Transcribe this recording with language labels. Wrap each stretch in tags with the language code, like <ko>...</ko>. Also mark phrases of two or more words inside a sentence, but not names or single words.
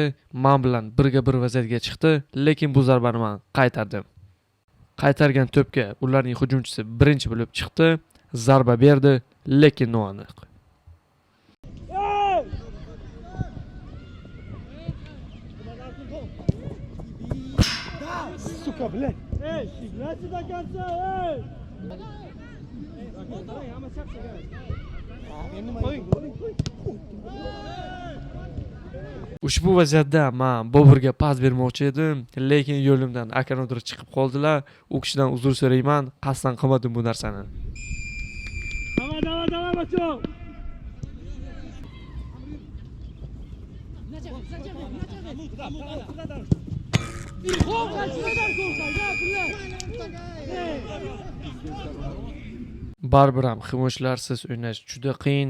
<uz>Men bilan birga bir vaziyatga chiqdi, lekin bu zarbani men qaytardim. Qaytargan to'pga ularning hujumchisi birinchi bo'lib chiqdi, zarba berdi, lekin noaniq.</uz> <ru>Сука, блядь. Эй, играйте до конца, эй!</ru> <uz>Ushbu vaziyatda men Boburga pas bermoqchi edim, lekin yo'limdan akanodir chiqib qoldilar. U kishidan uzr so'rayman, qasddan qilmadim bu narsani.</uz> <ru>Давай, бачок.</ru> <uz>Baribir ham himoyachilarsiz o'ynash juda qiyin.</uz>